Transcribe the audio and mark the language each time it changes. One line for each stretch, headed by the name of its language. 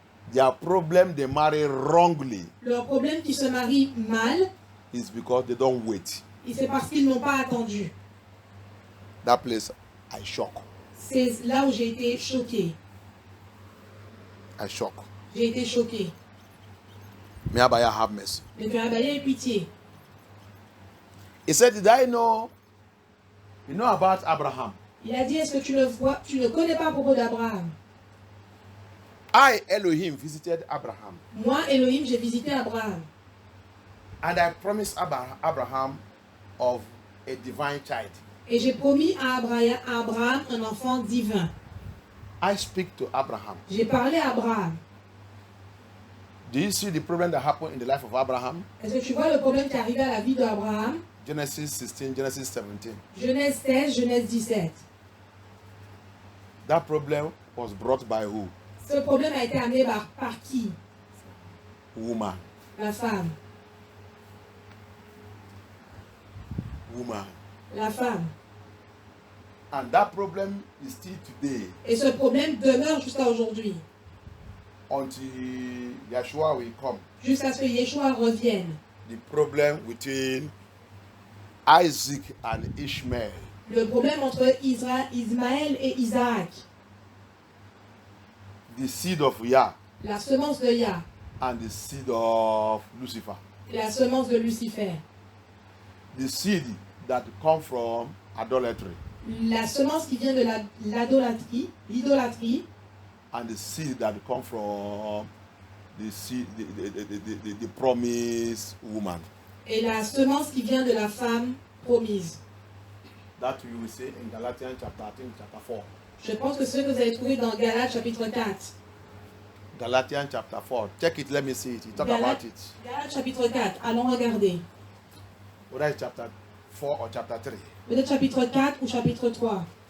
English: their problem they marry wrongly
French: leur problème qui se marient mal,
English: is because they don't wait.
French: et c'est parce qu'ils n'ont pas attendu.
English: That place, I shock.
French: C'est là où j'ai été choquée.
English: I shock.
French: J'ai été choquée.
English: May Abaya have mercy.
French: Mais que Abaya ait pitié.
English: He said, did I know? You know about Abraham?
French: Il a dit, est-ce que tu ne connais pas à propos d'Abraham?
English: I, Elohim, visited Abraham.
French: Moi, Elohim, j'ai visité Abraham.
English: And I promised Abraham of a divine child.
French: Et j'ai promis à Abraham un enfant divin.
English: I speak to Abraham.
French: J'ai parlé à Abraham.
English: Do you see the problem that happened in the life of Abraham?
French: Est-ce que tu vois le problème qui est arrivé à la vie d'Abraham?
English: Genesis 16, Genesis 17.
French: Genèse 16, Genèse 17.
English: That problem was brought by who?
French: Ce problème a été amené par qui?
English: Woman.
French: La femme.
English: Woman.
French: La femme.
English: And that problem is still today
French: Et ce problème demeure jusqu'à aujourd'hui.
English: until Yeshua will come.
French: Jusqu'à ce que Yeshua revienne.
English: The problem between Isaac and Ishmael.
French: Le problème entre Ismaël et Isaac.
English: The seed of Yah
French: La semence de Yah
English: and the seed of Lucifer.
French: La semence de Lucifer.
English: The seed that come from idolatry
French: La semence qui vient de l'idolâtrie,
English: and the seed that come from the seed, the promised woman.
French: et la semence qui vient de la femme promise.
English: That we will see in Galatians chapter 4.
French: Je pense que c'est ce que vous allez trouver dans Galates chapitre 4.
English: Galatians chapter 4. Check it, let me see it. You talk about it.
French: Galates chapitre 4, allons regarder.
English: Whether it's chapter 4 or chapter 3.
French: Peut-être chapitre 4 ou chapitre 3.